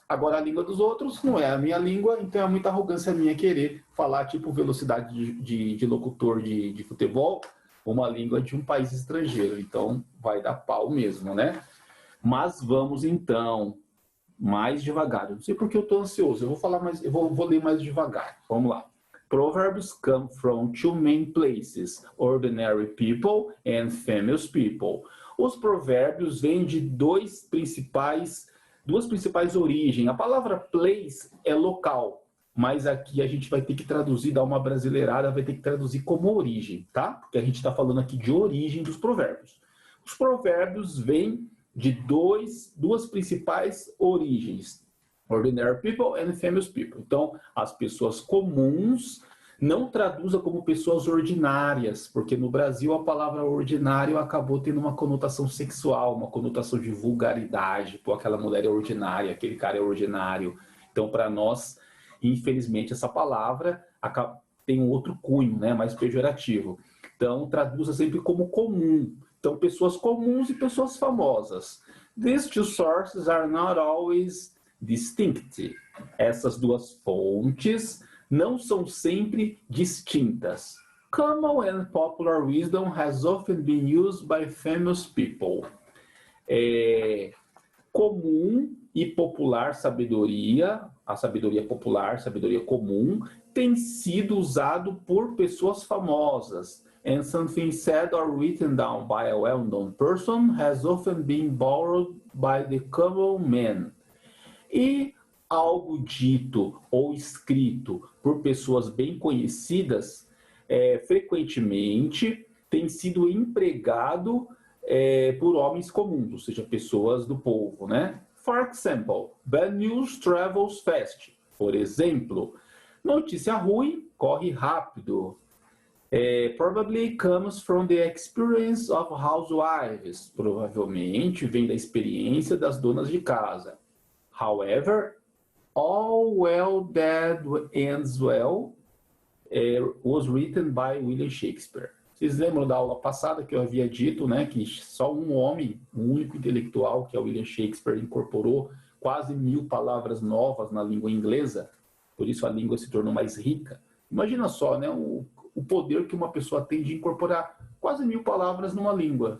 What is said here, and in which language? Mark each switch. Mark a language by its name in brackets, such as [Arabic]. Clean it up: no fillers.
[Portuguese] Agora, a língua dos outros não é a minha língua, então é muita arrogância minha querer falar, tipo, velocidade de locutor de futebol, uma língua de um país estrangeiro. Então, vai dar pau mesmo, né? Mas vamos, então, mais devagar. Eu não sei porque eu estou ansioso. Eu vou falar mais, vou ler mais devagar. Vamos lá. [English] Proverbs come from two main places, ordinary people and famous people. [Portuguese] Os provérbios vêm de duas principais origens. A palavra place é local, mas aqui a gente vai ter que traduzir, dar uma brasileirada, vai ter que traduzir como origem, tá? Porque a gente está falando aqui de origem dos provérbios. Os provérbios vêm de duas principais origens, [English] ordinary people and famous people. [Portuguese] Então, as pessoas comuns não traduza como pessoas ordinárias, porque no Brasil a palavra ordinário acabou tendo uma conotação sexual, uma conotação de vulgaridade. Pô, aquela mulher é ordinária, aquele cara é ordinário. Então, para nós, infelizmente, essa palavra tem um outro cunho, né, mais pejorativo. Então, traduza sempre como comum. Então, pessoas comuns e pessoas famosas. [English] These two sources are not always distinct. [Portuguese] Essas duas fontes não são sempre distintas. [English] Common and popular wisdom has often been used by famous people. [Portuguese] Comum e popular sabedoria, a sabedoria popular, sabedoria comum, tem sido usado por pessoas famosas. [English] And something said or written down by a well-known person has often been borrowed by the common man. [Portuguese] E algo dito ou escrito por pessoas bem conhecidas, frequentemente tem sido empregado por homens comuns, ou seja, pessoas do povo, né? [English] For example, bad news travels fast. [Portuguese] Por exemplo, notícia ruim corre rápido. [English] Probably comes from the experience of housewives. [Portuguese] Provavelmente vem da experiência das donas de casa. [English] However, all well that ends well was written by William Shakespeare. [Portuguese] Vocês lembram da aula passada que eu havia dito, né, que só um homem, um único intelectual, que é William Shakespeare, incorporou quase 1000 palavras novas na língua inglesa, por isso a língua se tornou mais rica. Imagina só, né, o poder que uma pessoa tem de incorporar quase 1000 palavras numa língua.